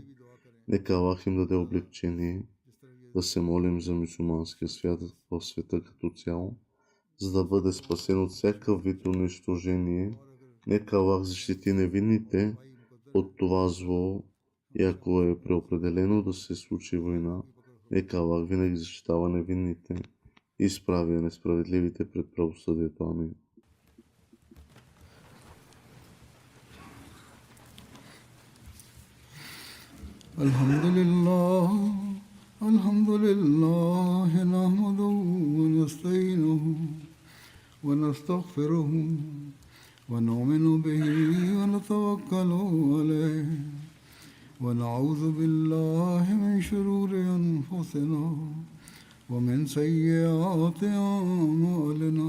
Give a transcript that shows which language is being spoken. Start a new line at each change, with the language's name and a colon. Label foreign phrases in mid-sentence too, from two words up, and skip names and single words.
Bulgarian: Нека Аллах им даде облегчение да се молим за мюсюлманския свят в света като цяло, за да бъде спасен от всякакъв вид унищожение. Нека Аллах защити невинните от това зло и ако е преопределено да се случи война, нека Аллах винаги защитава невинните и изправя несправедливите пред правосъдието. Амин.
Arabic: الحمد لله نحمده ونستعينه ونستغفره ونؤمن به ونتوكل عليه ونعوذ بالله من شرور أنفسنا ومن سيئات أعمالنا